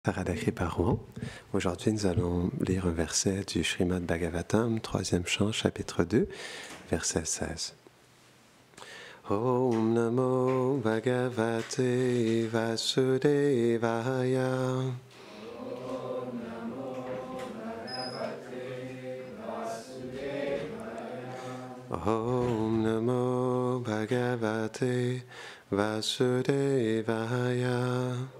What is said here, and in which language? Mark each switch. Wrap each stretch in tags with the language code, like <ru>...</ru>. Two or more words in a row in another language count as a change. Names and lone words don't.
<fr>Radhakri Parwan. Aujourd'hui, nous allons lire un verset du Srimad Bhagavatam, 3e chant, chapitre 2, verset 16.</fr> <sa>Om Namo Bhagavate Vasudevaya. Om Namo Bhagavate Vasudevaya.</sa>